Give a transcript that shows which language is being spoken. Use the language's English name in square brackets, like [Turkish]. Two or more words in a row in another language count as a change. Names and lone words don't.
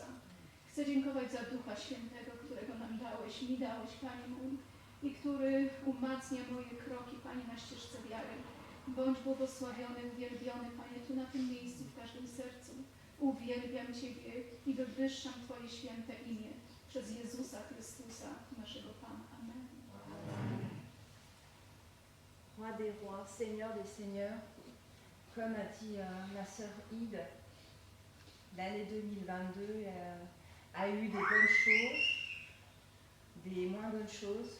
[Polish] Chcę dziękować za Ducha Świętego, którego nam dałeś, mi dałeś, Panie mój, i który umacnia moje kroki, Panie, na ścieżce wiary. Bądź błogosławiony, uwielbiony, Panie, tu na tym miejscu, w każdym sercu. Uwielbiam Ciebie i wywyższam Twoje święte imię przez Jezusa Chrystusa, naszego Pana. Amen. [French] Roi des rois, Seigneur des seigneurs, comme a dit ma sœur Ide, l'année 2022 a eu des bonnes choses, des moins bonnes choses.